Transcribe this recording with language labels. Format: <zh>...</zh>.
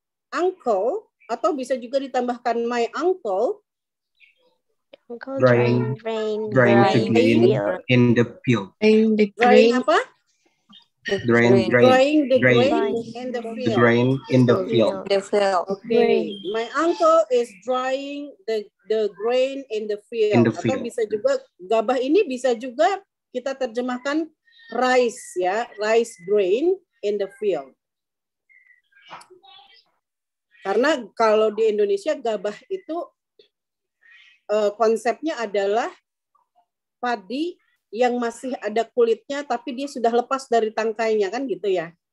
<id>Uncle, atau bisa juga ditambahkan</id> <en>my uncle. Drying the grain in the field. Drying</en> <id>apa?</id> <en>Drying Drying the grain in the the field. grain in the field. Okay. My uncle is drying the grain in the field. In the</en> <id>Atau</id> <en>field.</en> <id>bisa juga gabah ini bisa juga kita terjemahkan rice ya,</id> <en>rice grain in the field.</en> <id>Karena kalau di Indonesia gabah itu konsepnya adalah padi yang masih ada kulitnya tapi dia sudah lepas dari tangkainya, kan gitu ya.</id>